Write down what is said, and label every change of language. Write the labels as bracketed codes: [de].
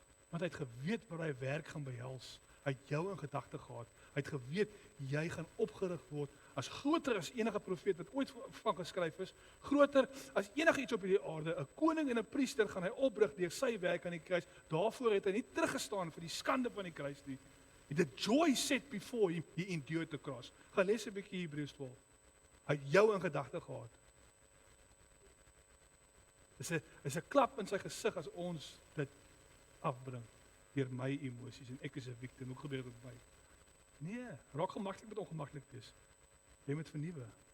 [af] Want hy het geweet wat hy werk gaan behels. Hy het jou in gedagte gehad. Hy het geweet jy gaan opgerig word as groter as enige profeet wat ooit van geskryf is, groter as enige iets op hierdie aarde. 'n Koning en 'n priester gaan hy oprig deur sy werk aan die kruis. Daarvoor het hy nie teruggestaan vir die skande van die kruis nie. [en] The joy set before him, he endured the cross. [af] Gaan lees 'n bietjie Hebreërs 12. Hy het jou in gedagte gehad. Is 'n klap in sy gesig as ons dit afbring deur my emosies en ek is 'n victim. Hoe gebeur dit met my? Nee, raak gemaklik met ongemaklik wees. Jy moet vernuwe.